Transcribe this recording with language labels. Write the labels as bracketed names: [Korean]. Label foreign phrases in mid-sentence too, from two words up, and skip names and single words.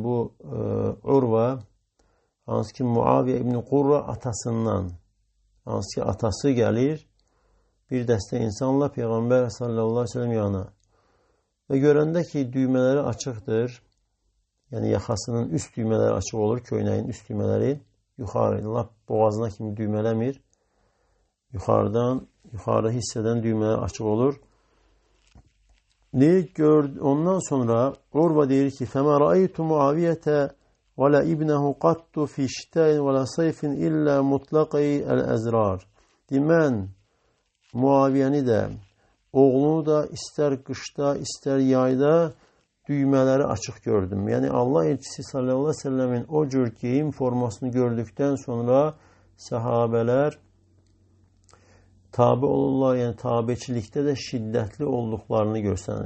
[Azerbaijani] bu Urva, hansı ki Muaviyə ibn Qurra atasından, hansı ki atası gəlir bir dəstə insanla Peyğəmbər [Arabic] صلى الله عليه وسلم [Azerbaijani] yanına və görəndə ki düymələri açıqdır, yəni yaxasının üst düymələri açıq olur, köynəyin üst düymələri yuxarı, lap boğazına kimi düymələmir, yuxarı hissədən düymələr açıq olur. Ondan sonra Urva deyir ki [Arabic] فَمَا رَأَيْتُ مُعَوِيَةَ وَلَا إِبْنَهُ قَطُّ فِي شِتَاءٍ وَلَا صَيْفٍ إِلَّا مُطْلَقَيْ الْأَزْرَارِ. [Azerbaijani] Mən Muaviyəni də, oğlunu da istər qışda, istər yayda düymələri açıq gördüm. Yəni Allah elçisi [Arabic] صلى الله عليه وسلم [Azerbaijani] o cür geyim formasını gördükdən sonra sahabələr tabi olurlar, yəni tabiçilikdə də şiddətli olduqlarını göstərir.